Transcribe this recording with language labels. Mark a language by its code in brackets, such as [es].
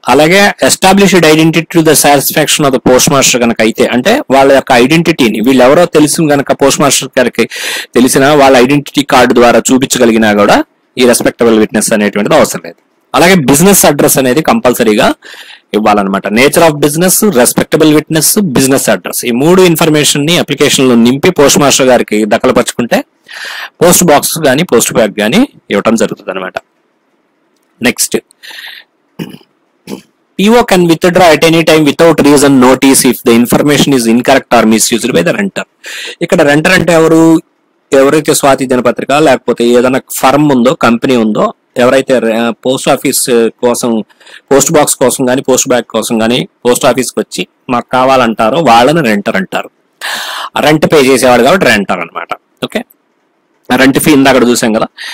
[te] అలాగే established identity to the satisfaction of the post master కనుక అయితే, అంటే వాళ్ళ యొక్క ఐడెంటిటీని వీళ్ళు ఎవరో తెలుసు కనుక పోస్ట్ మాస్టర్ గారికి తెలిసిన వాళ్ళ ఐడెంటిటీ కార్డు ద్వారా చూపించగలిగినా కూడా ఈ రెస్పెక్టబుల్ విట్నెస్ అనేటువంటిది అవసరం లేదు. అలాగే బిజినెస్ అడ్రస్ అనేది కంపల్సరీగా ఇవ్వాలన్నమాట. Nature of business, respectable witness, business address, ఈ 3 ఇన్ఫర్మేషన్ ని అప్లికేషన్ లో నింపి పోస్ట్ మాస్టర్ గారికి దఖలుపరుచుకుంటే పోస్ట్ బాక్స్ గానీ, పోస్ట్ బ్యాగ్ గానీ ఇవ్వటం జరుగుతుంది అనమాట. [en] Next, PO can withdraw at any time without reason notice if the information is incorrect or misused by the renter. [te] ఇక్కడ రెంటర్ అంటే ఎవరైతే స్వాతి దినపత్రిక లేకపోతే ఏదైనా ఫర్మ్ ఉందో, కంపెనీ ఉందో, ఎవరైతే పోస్ట్ ఆఫీస్ కోసం, పోస్ట్ బాక్స్ కోసం కానీ, పోస్ట్ బ్యాగ్ కోసం కానీ పోస్ట్ ఆఫీస్కి వచ్చి మాకు కావాలంటారో వాళ్ళని రెంటర్ అంటారు. రెంట్ పే చేసేవాడు కాబట్టి రెంటర్ అనమాట. ఓకే, రెంట్ ఫీ ఇందాక చూసాం కదా.